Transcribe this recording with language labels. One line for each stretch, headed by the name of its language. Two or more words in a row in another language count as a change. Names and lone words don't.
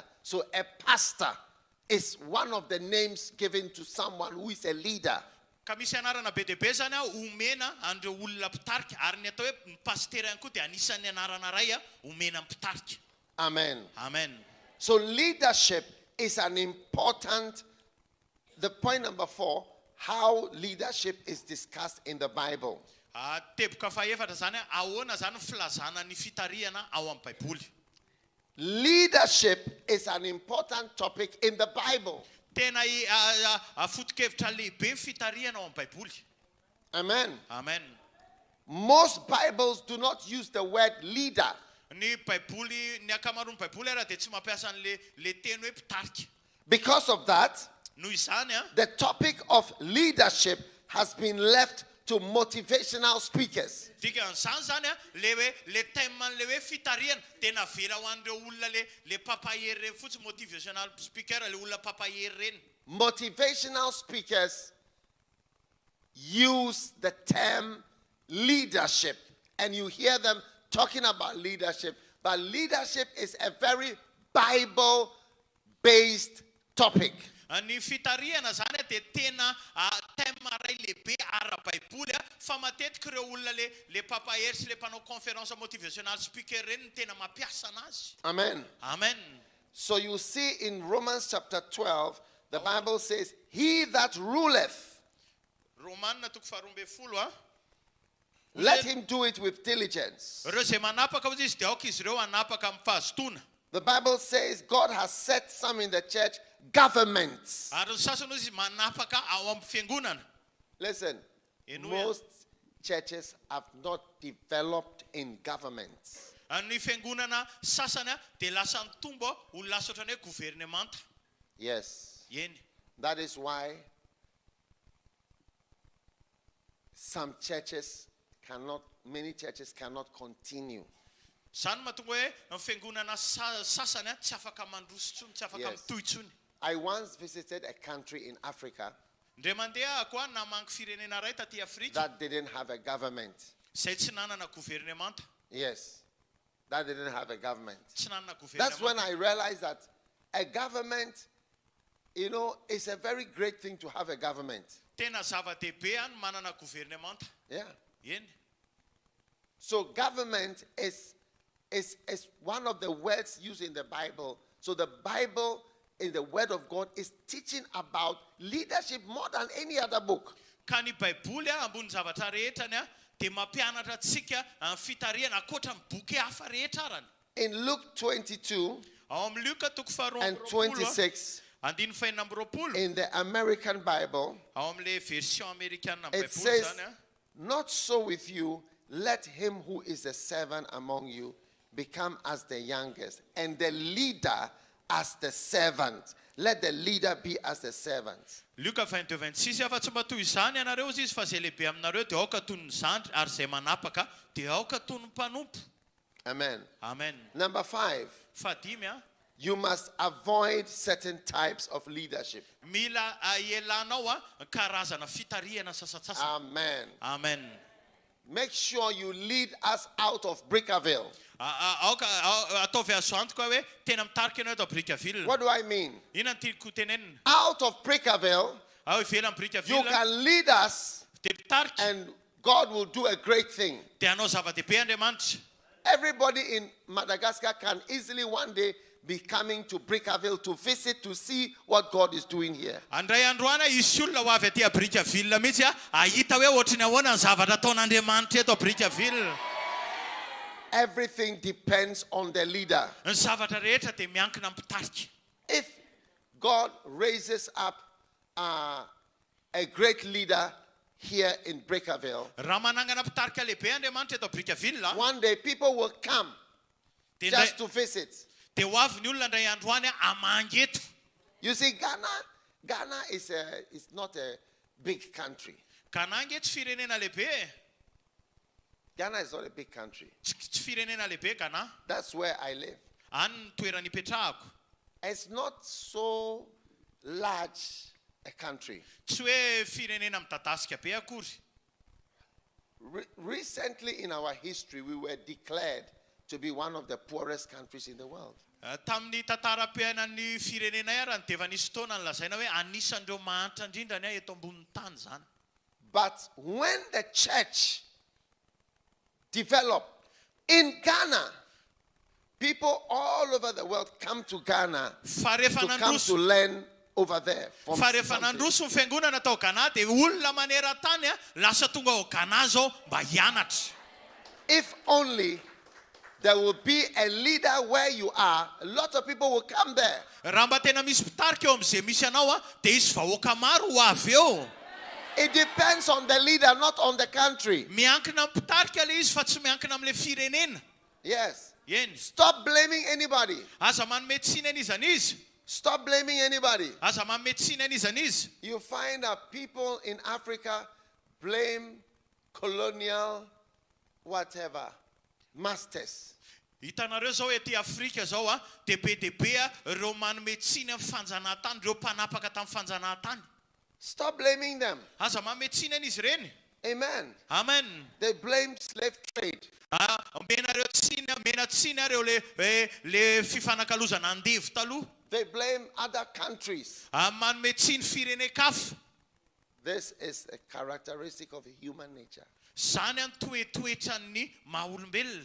English: So a pastor is one of the names given to someone who is a leader.
Malagasy: Kamisyanarana be dehibe zany omena andreo olona mpitarika ary ny atao hoe pastera ihany koa dia anisan'ny anarana ray omena mpitarika. Amen. Amen.
English: So leadership is an important, the point number 4, how leadership is discussed in the Bible.
Malagasy: Teboka fahaefatra zany ahoana zany filazana ny fitarihana ao amin'ny baiboly.
English: Leadership is an important topic in the Bible.
Malagasy: Tena foto-kevitra lehibe fitarihana ao amin'ny baiboly. Amen. Amen.
English: Most Bibles do not use the word leader.
Malagasy: Ny baiboly, ny akamaroan'ny baiboly ara dia tsy mampiasa le teny hoe mpitarika.
English: Because of that,
Malagasy: Noho izany
English: the topic of leadership has been left to motivational speakers.
Malagasy: Dikan'izany zany le thème-man'le hoe fitarihana tena vera ho an'ireo olona le papahery reny fotsiny,
English: motivational speaker,
Malagasy: le olona papahery reny.
English: Motivational speakers use the term leadership, and you hear them talking about leadership, but leadership is a very Bible-based topic.
Malagasy: Ny fitarihana zany dia tena thème ray lehibe ara-baiboly fa matetika ireo olona le papahery sy le mpanao conférence
English: motivational speaker
Malagasy: reny tena mampiasa anazy. Amen. Amen.
English: So you see in Romans chapter 12, the Bible says, he that ruleth,
Malagasy: Romanina toko faharoa ambin'ny folo
English: let him do it with diligence.
Malagasy: ireo zay manapaka hozy izy dia aoka izy ireo anapaka amin'ny fahazotona.
English: The Bible says God has set some in the church governments.
Malagasy: Ary ny sasany hozy manapaka ao amin'ny fiangonana.
English: Listen, most churches have not developed in governments.
Malagasy: Ny fiangonana sasany dia lasa nitombo ho lasa ohatrany hoe gouvernemanta.
English: Yes.
Malagasy: Eny.
English: That is why many churches cannot continue.
Malagasy: Zany mahatonga hoe ny fiangonana sasany tsy afaka mandroso tsony, tsy afaka mitohy tsony.
English: I once visited a country in Africa
Malagasy: Ndre mandeha koa namangy firenena ray taty Afrika
English: that didn't have a government.
Malagasy: zay tsy nanana gouvernemanta.
English: Yes, that didn't have a government.
Malagasy: Tsy nanana
English: That's when
Malagasy: gouvernemanta.
English: I realized that a government, is a very great thing to have a government.
Malagasy: Tena zava-dehibe any manana gouvernemanta.
English: Yeah.
Malagasy: Eny.
English: So government is one of the words used in the Bible. So the Bible, in the Word of God, is teaching about leadership more than any other book.
Malagasy: Ka ny baiboly ambony zavatra rehetra ny dia mampianatra antsika fitarihana ankoatra ny boky hafa rehetra arany.
English: In Luke 22
Malagasy: Ao amin'ny Luka toko faharoa
English: and
Malagasy: amby roapolo
English: 26,
Malagasy: andiny faenina amby roapolo
English: in the American Bible,
Malagasy: ao amin'le
French: version américaine
Malagasy: amin'ny
English: it
Malagasy: baiboly
English: says,
Malagasy: zany
English: not so with you, let him who is a servant among you become as the youngest, and the leader as the servant. Let the leader be as the servant.
Malagasy: Luka 22:26 afa tsy mba toy izany ianareo izy fa zay lehibe aminareo dia aoka toy ny zandry ary zay manapaka dia aoka toy ny mpanompo. Amen. Amen.
English: Number 5,
Malagasy: Fahadimy
English: you must avoid certain types of leadership.
Malagasy: mila ielanao karazana fitarihana sasasasa. Amen. Amen.
English: Make sure you lead us out of Brickaville.
Malagasy: Aoka ataovy azo antoka hoe tena mitarika ianao eto Brickaville.
English: What do I mean?
Malagasy: Inona ny tiako tenenina?
English: Out of Brickaville,
Malagasy: Ao ivelan'ny
English: you Brickaville can lead us
Malagasy: dia mitarika
English: and God will do a great thing.
Malagasy: dia anao zava-dehibe Andriamanitra.
English: Everybody in Madagascar can easily one day be coming to Brickaville to visit, to see what God is doing here.
Malagasy: Andray andro any isy olona ho avy aty Brickaville mihitsy ahita hoe ohatrany ahoana ny zavatra ataon'Andriamanitra eto Brickaville.
English: Everything depends on the leader.
Malagasy: Ny zavatra rehetra dia miankina mpitarika.
English: If God raises up a great leader here in Brickaville,
Malagasy: Raha manangana mpitarika lehibe Andriamanitra eto Brickaville
English: one day people will come
Malagasy: dia
English: just to visit.
Malagasy: dia ho avy ny olona ndray andro any hamangy eto.
English: You see, Ghana is not a big country.
Malagasy: Kanangy eto firenena lehibe.
English: Ghana is not a big country.
Malagasy: Tsy firenena lehibe Ghana.
English: That's where I live.
Malagasy: Any ny toerana ipetrahako.
English: It's not so large a country.
Malagasy: Tsy hoe firenena midadasika be akory.
English: Recently in our history, we were declared to be one of the poorest countries in the world.
Malagasy: Tamin'ny tantara-piainan'ny firenenay ary dia efa nisy taona nolazaina hoe anisan'ireo mahantra indrindra ny eto ambonin'ny tany zany.
English: But when the church developed in Ghana, people all over the world come to Ghana to come to learn over there.
Malagasy: Fa rehefa nandroso ny fiangonana tao Ghana dia olona maneran-tany lasa tonga ao Ghana zao mba hianatra.
English: If only there will be a leader where you are, a lot of people will come there.
Malagasy: Raha mba tena misy mpitarika eo amin'izay misy anao dia isy vahoaka maro ho avy eo.
English: It depends on the leader, not on the country.
Malagasy: Miankina amin'ny mpitarika le izy fa tsy miankina amin'ilay firenena.
English: Yes.
Malagasy: Eny.
English: Stop blaming anybody.
Malagasy: Aza manome tsiny an'izany izy.
English: Stop blaming anybody.
Malagasy: Aza manome tsiny an'izany izy.
English: You find that people in Africa blame colonial whatever masters.
Malagasy: Hitanareo zao ety Afrika zao dia be ireo manome tsiny amin'ny fanjanahantany, ireo mpanapaka tamin'ny fanjanahantany.
English: Stop blaming them.
Malagasy: Aza manome tsiny an'izy ireny. Amen. Amen.
English: They blame slave trade.
Malagasy: Mena tsiny areo le fifanakalozana andevy taloha.
English: They blame other countries.
Malagasy: Manome tsiny firene-kafa.
English: This is a characteristic of human nature.
Malagasy: Zany an toetoetran'ny maha-olombelona.